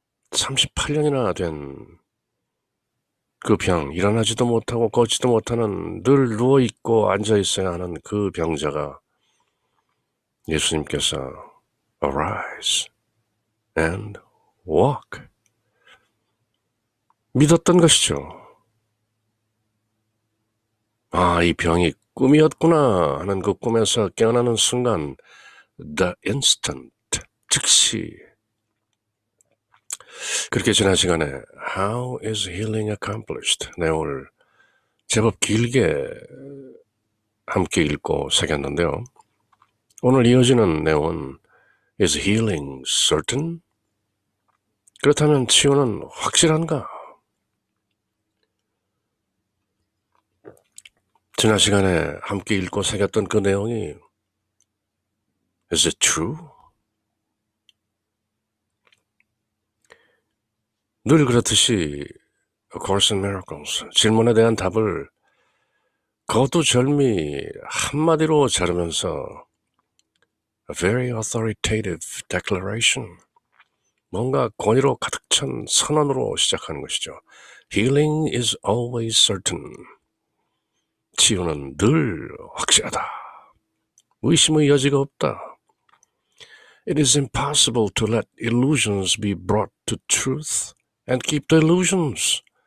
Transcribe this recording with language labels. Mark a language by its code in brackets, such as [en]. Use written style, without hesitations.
[ko] 38년이나 된 그 병, 일어나지도 못하고 걷지도 못하는 늘 누워있고 앉아있어야 하는 그 병자가 예수님께서 [en] Arise and walk. [ko] 믿었던 것이죠. 아, 이 병이 꿈이었구나 하는 그 꿈에서 깨어나는 순간 [en] The instant, [ko] 즉시. 그렇게 지난 시간에 [en] How is healing accomplished? [ko] 내용을 제법 길게 함께 읽고 새겼는데요. 오늘 이어지는 내용은 [en] Is healing certain? [ko] 그렇다면 치유는 확실한가? 지난 시간에 함께 읽고 새겼던 그 내용이 [en] Is it true? [ko] 늘 그렇듯이 A Course in Miracles 질문에 대한 답을 거두절미 한마디로 자르면서 [en] A very authoritative declaration [ko] 뭔가 권위로 가득 찬 선언으로 시작하는 것이죠. [en] Healing is always certain [ko] 치유는 늘 확실하다. 의심의 여지가 없다. [en] It is impossible to let illusions be brought to truth and keep the illusions.